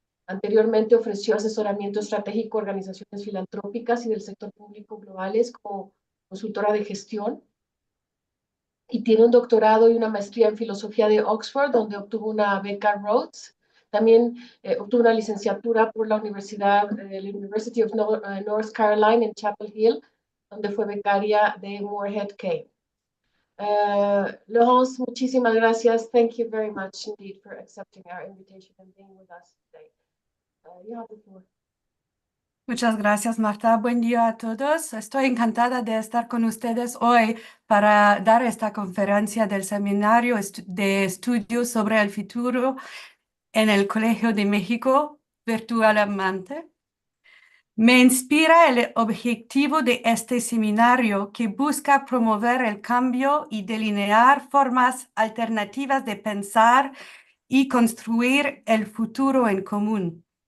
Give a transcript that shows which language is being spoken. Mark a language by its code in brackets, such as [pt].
[es] Anteriormente ofreció asesoramiento estratégico a organizaciones filantrópicas y del sector público globales como consultora de gestión, y tiene un doctorado y una maestría en filosofía de Oxford, donde obtuvo una beca Rhodes. También obtuvo una licenciatura por la University of North Carolina en Chapel Hill, donde fue becaria de Moorhead Cave. Laurence, muchísimas gracias. [en] Thank you very much indeed for accepting our invitation and being with us today. You have the floor. [es] Muchas gracias, Marta. Buen día a todos. Estoy encantada de estar con ustedes hoy para dar esta conferencia del Seminario de Estudios sobre el Futuro en el Colegio de México virtualmente. Me inspira el objetivo de este seminario que busca promover el cambio y delinear formas alternativas de pensar y construir el futuro en común.